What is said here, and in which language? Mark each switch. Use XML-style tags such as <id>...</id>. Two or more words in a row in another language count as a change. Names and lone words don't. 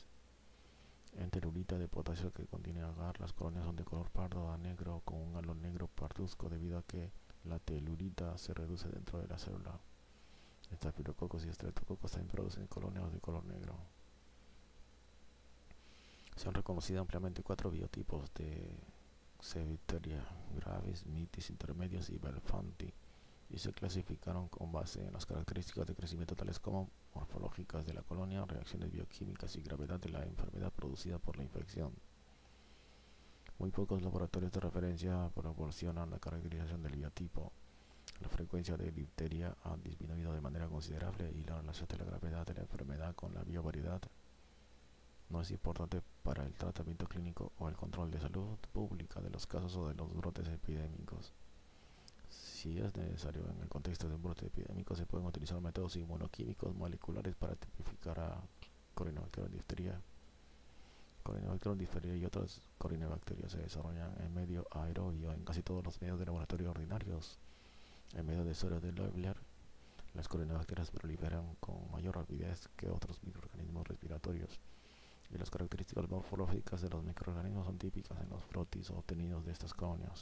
<es>En telurita de potasio que contiene agar, las colonias son de color pardo a negro con un halo negro parduzco debido a que la telurita se reduce dentro de la célula. Estafilococos y estreptococos también producen colonias de color negro. Se han reconocido ampliamente 4 biotipos de Cevipteria: gravis, mitis, intermedios y belfanti, y se clasificaron con base en las características de crecimiento tales como morfológicas de la colonia, reacciones bioquímicas y gravedad de la enfermedad producida por la infección. Muy pocos laboratorios de referencia proporcionan la caracterización del biotipo. La frecuencia de difteria ha disminuido de manera considerable y la relación de la gravedad de la enfermedad con la biovariedad no es importante para el tratamiento clínico o el control de salud pública de los casos o de los brotes epidémicos. Si es necesario en el contexto de un brote epidémico, se pueden utilizar métodos inmunoquímicos moleculares para tipificar a Corynebacterium diphtheria. Corynebacterium diphtheria y otras corinebacterias se desarrollan en medio aerobio en casi todos los medios de laboratorio ordinarios. En medio de suero de Loeffler, las corinebacterias proliferan con mayor rapidez que otros microorganismos respiratorios, y las características morfológicas de los microorganismos son típicas en los frotis obtenidos de estas colonias.</es>